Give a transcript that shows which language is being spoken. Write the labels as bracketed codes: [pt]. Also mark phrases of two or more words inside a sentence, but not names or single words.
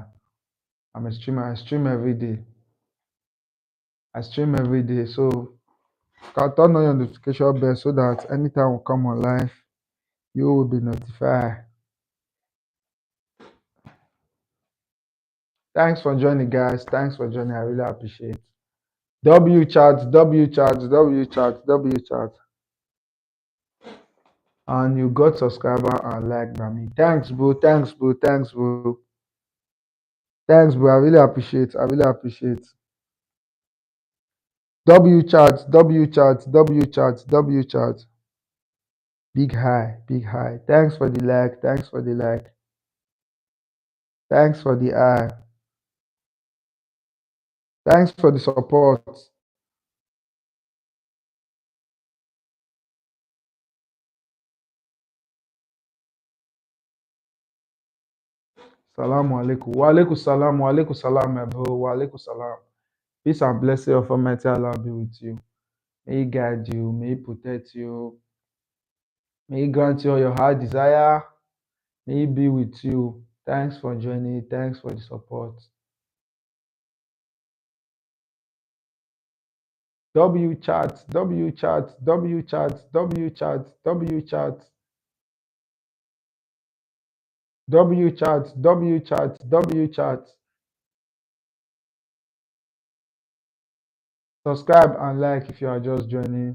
[en] I'm a streamer. I stream every day. I stream every day. So you can turn on your notification bell so that anytime we come on live, you will be notified. Thanks for joining, guys. Thanks for joining. I really appreciate. W chat, W chat, W chat, W chat. And you got subscriber and like by me. Thanks, bro. Thanks, bro. Thanks, bro. Thanks, bro. I really appreciate. I really appreciate. W chat, W chat, W chat, W chat. Big high, big high. Thanks for the like. Thanks for the like. Thanks for the eye. Thanks for the support. [ar] السلام عليكم. وعليكم السلام. وعليكم السلام, [en] my bro. [ar] وعليكم السلام. [en] Peace and blessing of Almighty Allah be with you. May He guide you. May He protect you. May He grant you all your heart desire. May He be with you. Thanks for joining. Thanks for the support. W chat, W chat, W chat, W chat, W chat, W chat, W chat, W chat. Subscribe and like if you are just joining.